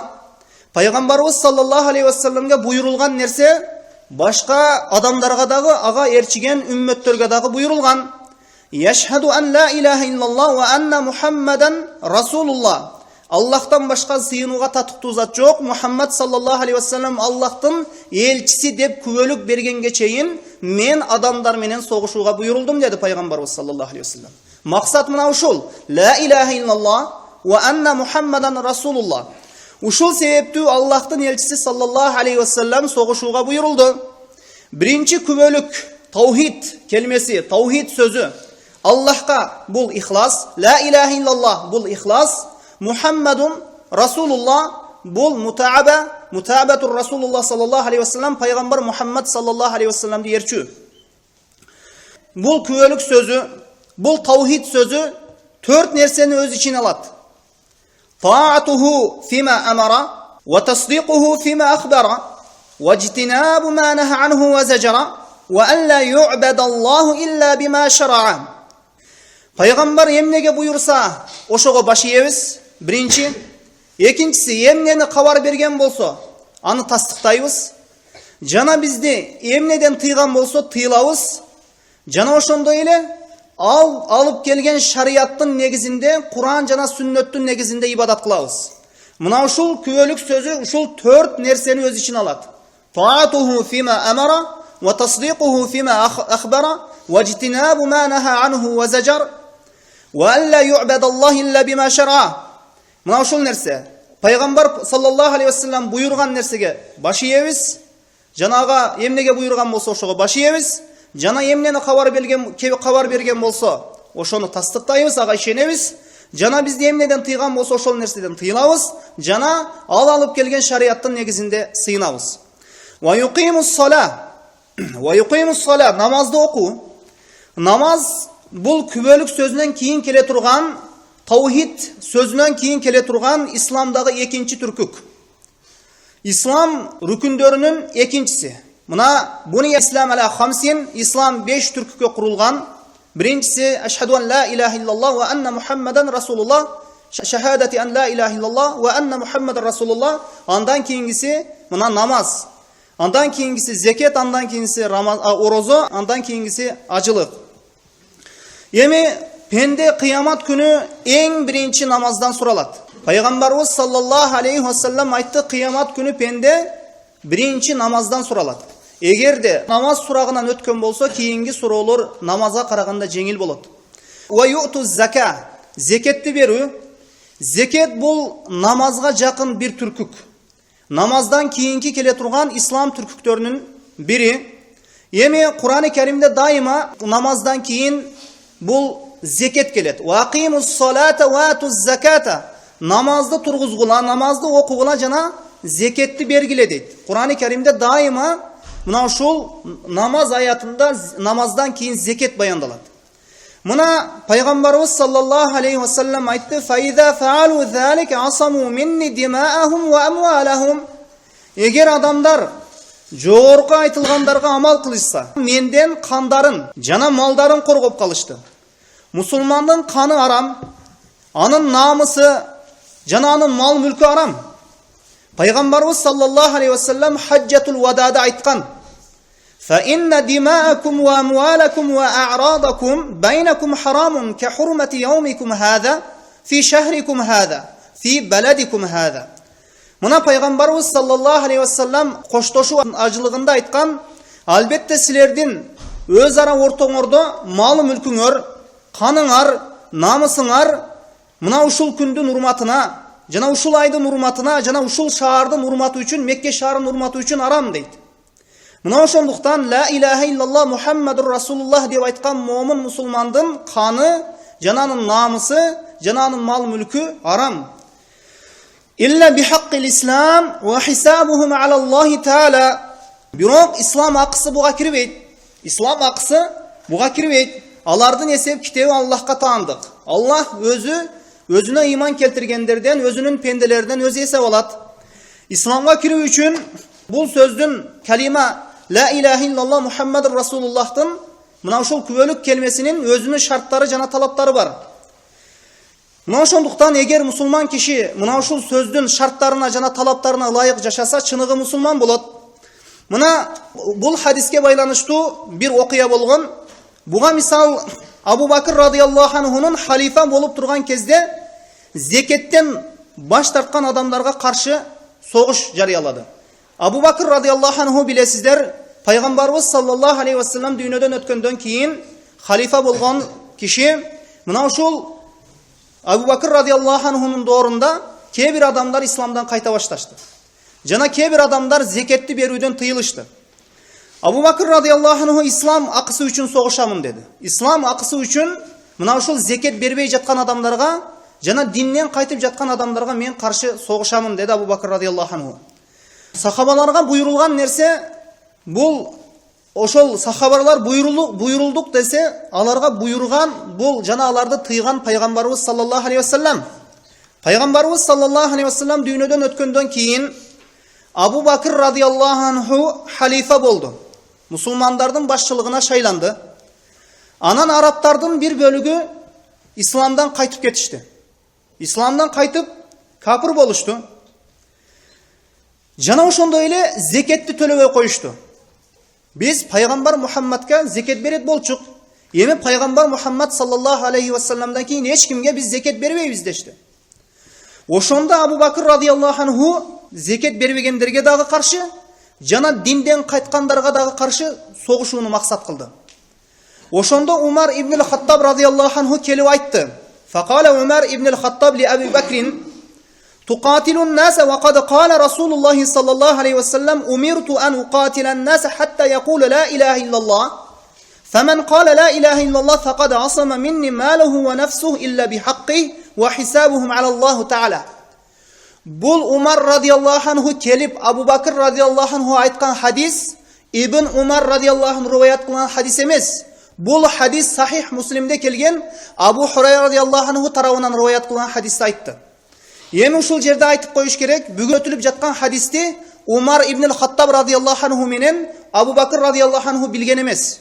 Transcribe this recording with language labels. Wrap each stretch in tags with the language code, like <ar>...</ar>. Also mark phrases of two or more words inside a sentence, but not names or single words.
<ky>Пайгамбарыбыз</ky> <ar>صلى الله عليه وسلم</ar> <ky>буйрулган нерсе башка адамдарга дагы, ага эрчиген үммөттөргө дагы буйрулган.</ky> <ar>أشهد أن لا إله إلا الله وأن محمدا رسول الله.</ar> <ky>Аллахтан башка сыйынууга татыктуу зат жок. Мухаммад</ky> <ar>صلى الله عليه وسلم</ar> <ky>Аллахтын элчиси деп күбөлүк бергенге чейин мен адамдар менен согушууга буйрулдум деди пайгамбарыбыз</ky> <ar>صلى الله عليه وسلم.</ar> <ky>Максат мына ушул:</ky> <ar>لا إله إلا الله وأن محمدا رسول الله.</ar> <ky>Ушул себептүү Аллахтын элчиси</ky> <ar>صلى الله عليه وسلم</ar> <ky>согушууга буйрулду. Биринчи күбөлүк таухид келмеси, таухид сөзү. Аллахка бул ихлас,</ky> <ar>لا إله إلا الله</ar> <ky>бул ихлас,</ky> <ar>محمد رسول الله бул متابعة الرسول صلى الله عليه وسلم, пайгамбар Мухаммад صلى الله عليه وسلم эрчүү.</ar> <ky>Бул күбөлүк сөзү, бул таухид сөзү 4 нерсени өз ичине алат.</ky> <ar>طاعته فيما أمر وتصديقه فيما أخبر واجتناب ما نهى عنه وزجر وأن لا يعبد الله إلا بما شرع.</ar> <ky>Пайгамбар эмнеге буйрса, ошого баш ийебиз. Биринчи. Экинчиси, эмнени кабар берген болсо, аны тастыктайбыз. Жана бизди эмнеден тыйган болсо, тыйлабыз. Жана ошондой эле алып келген шариаттын негизинде, Куран жана сүннөттүн негизинде ибадат кылабыз. Мына ушул күбөлүк сөзү ушул 4 нерсени өз ичине алат.</ky> <ar>طاعته فيما أمر وتصديقه فيما أخبر واجتناب ما نهى عنه وزجر وأن لا يعبد الله إلا بما شرع.</ar> <ky>Мына ушул нерсе. Пайгамбар</ky> <ar>صلى الله عليه وسلم</ar> <ky>буйрган нерсеге баш ийебиз. Жанага эмнеге буйрган болсо ошого баш ийебиз. Жана эмнени кабар берген болсо, ошону тастыктайбыз, ага ишенебиз. Жана бизди эмнеден тыйган болсо, ошол нерседен тыйлабыз. Жана ал алып келген шариаттын негизинде сыйынабыз.</ky> <ar>ويقيم الصلاة,</ar> <ky>намазды окуу. Намаз бул күбөлүк сөзүнөн кийин келе турган, таухид сөзүнөн кийин келе турган исламдагы экинчи түркүк. Ислам рүкүндөрүнүн экинчиси.</ky> <ar>Мына بني الإسلام على خمس,</ar> <ky>ислам 5 түркүккө курулган.</ky> <ar>Биринчиси أشهد أن لا إله إلا الله وأن محمدا رسول الله شهادة أن لا إله إلا الله وأن محمدا رسول الله.</ar> <ky>Андан кийингиси мына намаз. Андан кийингиси зекет, андан кийингиси орозо, андан кийингиси ажылык. Эми пенде кыямат күнү эң биринчи намаздан суралат. Пайгамбарыбыз</ky> <ar>صلى الله عليه وسلم</ar> <ky>айтты: кыямат күнү пенде биринчи намаздан суралат. Эгерде намаз сурагынан өткөн болсо, кийинги суроолор намазга караганда жеңил болот.</ky> <ar>ويؤتوا الزكاة,</ar> <ky>зекетти берүү. Зекет бул намазга жакын бир түркүк. Намаздан кийинки келе турган ислам түркүктөрүнүн бири. Эми Кур'ан-ы Каримде дайыма намаздан кийин бул зекет келет.</ky> <ar>وأقيموا الصلاة وآتوا الزكاة.</ar> <ky>Намазды тургузгула, намазды окугула жана зекетти бергиле дейт. Кур'ан-ы Каримде дайыма мына ушул намаз аятында намаздан кийин зекет баяндалат. Мына пайгамбарыбыз</ky> <ar>صلى الله عليه وسلم</ar> <ky>айтты:</ky> <ar>"فإذا فعلوا ذلك عصموا مني دماءهم وأموالهم."</ar> <ky>Эгер адамдар жогорку айтылгандарга амал кылышса, менден кандарын жана малдарын коргоп калышты. Мусулмандын каны арам, анын намысы жана анын мал мүлкү арам. Пайгамбарыбыз</ky> <ar>صلى الله عليه وسلم حجة الوداع</ar> <ky>айткан:</ky> <ar>"فإن دماءكم وأموالكم وأعراضكم بينكم حرام كحرمة يومكم هذا في شهركم هذا في بلدكم هذا."</ar> <ky>Мына пайгамбарыбыз</ky> <ar>صلى الله عليه وسلم</ar> <ky>коштошуу ажылыгында айткан: "Албетте силердин өз ара ортоңордо малы мүлкүңөр, каныңар, намысыңар мына ушул күндүн урматына, жана ушул айдын урматына, жана ушул шаардын урматы үчүн, Мекке шаарынын урматы үчүн арам дейт. Мына ошондуктан</ky> <ar>لا إله إلا الله محمد رسول الله</ar> <ky>деп айткан момун мусулмандын каны, жана анын намысы, жана анын мал мүлкү арам.</ky> <ar>إلا بحق الإسلام وحسابهم على الله تعالى.</ar> <ky>Бирок ислам акысы буга кирбейт. Ислам акысы буга кирбейт. Алардын эсеп китеби Аллахка таандык. Аллах өзүнө иман келтиргендерден, өзүнүн пенделерден өзү эсеп алат. Исламга кирүү үчүн бул сөздүн калима</ky> <ar>لا إله إلا الله محمد رسول الله</ar> <ky>мына ушул күбөлүк келмесинин өзүнүн шарттары жана талаптары бар. Мына ошондуктан эгер мусулман киши мына ушул сөздүн шарттарына жана талаптарына ылайык жашаса, чыныгы мусулман болот. Мына бул хадиске байланыштуу бир окуя болгон. Буга мисал Абу Бакр</ky> <ar>رضي الله عنه</ar> <ky>халифа болуп турган кезде зекеттен баш тарткан адамдарга каршы согуш жарыялады. Абу Бакр</ky> <ar>رضي الله عنه</ar> <ky>билесиздер, пайгамбарыбыз</ky> <ar>صلى الله عليه وسلم</ar> <ky>дүйнөдөн өткөндөн кийин халифа болгон киши. Мына ушул Абу Бакр</ky> <ar>رضي الله عنه</ar> <ky>доорунда кээ бир адамдар исламдан кайта башташты. Жана кээ бир адамдар зекетти берүүдөн тыйылышты. Абу Бакр</ky> <ar>رضي الله عنه</ar> <ky>ислам акысы үчүн согушамын деди. Ислам акысы үчүн мына ушул зекет бербей жаткан адамдарга жана динден кайтып жаткан адамдарга мен каршы согушамын деди Абу Бакр</ky> <ar>رضي الله عنه.</ar> <ky>Сахабаларга буйрулган нерсе бул ошол сахабалар буйрулдук десе, аларга буйрган бул жана аларды тыйган пайгамбарыбыз</ky> <ar>صلى الله عليه وسلم.</ar> <ky>Пайгамбарыбыз</ky> <ar>صلى الله عليه وسلم</ar> <ky>дүйнөдөн өткөндөн кийин Абу Бакр</ky> <ar>رضي الله عنه</ar> <ky>халифа болду. Мусулмандардын башчылыгына шайланды. Анан арабтардын бир бөлүгү исламдан кайтып кетишти. Исламдан кайтып капыр болушту. Жана ошондой эле зекетти төлөбөй коюшту. Биз пайгамбар Мухаммадка зекет берет болчук. Эми пайгамбар Мухаммад</ky> <ar>صلى الله عليه وسلم</ar> <ky>кийин эч кимге биз зекет бербейбиз дешти. Ошондо Абу Бакр</ky> <ar>رضي الله عنه</ar> <ky>зекет бербегендерге дагы каршы, жана динден кайткандарга дагы каршы согушууну максат кылды. Ошондо Умар ибн Хаттаб</ky> <ar>رضي الله عنه</ar> <ky>келип айтты.</ky> <ar>فقال عمر بن الخطاب لأبي بكر: "تقاتل الناس وقد قال رسول الله صلى الله عليه وسلم أمرت أن أقاتل الناس حتى يقولوا لا إله إلا الله. فمن قال لا إله إلا الله فقد عصم مني ماله ونفسه إلا بحقه وحسابهم على الله تعالى."</ar> <ky>Бул Умар</ky> <ar>رضي الله عنه</ar> <ky>келип Абу Бакр</ky> <ar>رضي الله عنه</ar> <ky>айткан хадис Ибн Умар</ky> <ar>رضي الله عنه</ar> <ky>риваят кылган хадис эмес. Бул хадис сахих Муслимде келген Абу Хурайра</ky> <ar>رضي الله عنه</ar> <ky>тарабынан риваят кылган хадис айтты. Эми ушул жерде айтып коюш керек, бүгүн өтүлүп жаткан хадисти Умар ибн Хаттаб</ky> <ar>رضي الله عنه</ar> <ky>менен Абу Бакр</ky> <ar>رضي الله عنه</ar> <ky>билген эмес.</ky>